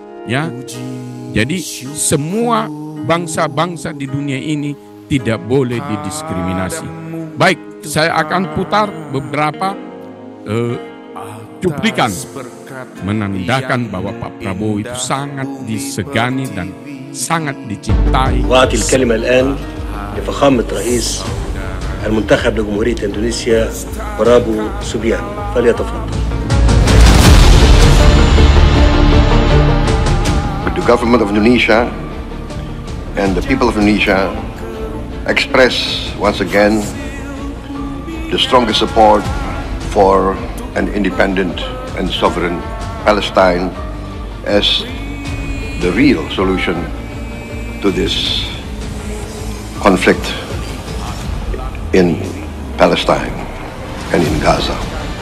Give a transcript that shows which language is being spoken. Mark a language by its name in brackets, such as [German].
[Indonesian] Ya, jadi semua bangsa-bangsa di dunia ini tidak boleh didiskriminasi. Baik, saya akan putar beberapa cuplikan menandakan bahwa Pak Prabowo itu sangat disegani dan sangat dicintai. [Arabic] وأعطي الكلمة الآن لفخامة رئيس المنتخب لجمهورية إندونيسيا برابو سوبيان فليتفضل. [English] The government of Indonesia and the people of Indonesia express once again the strongest support for an independent and sovereign Palestine as the real solution to this conflict in Palestine and in Gaza.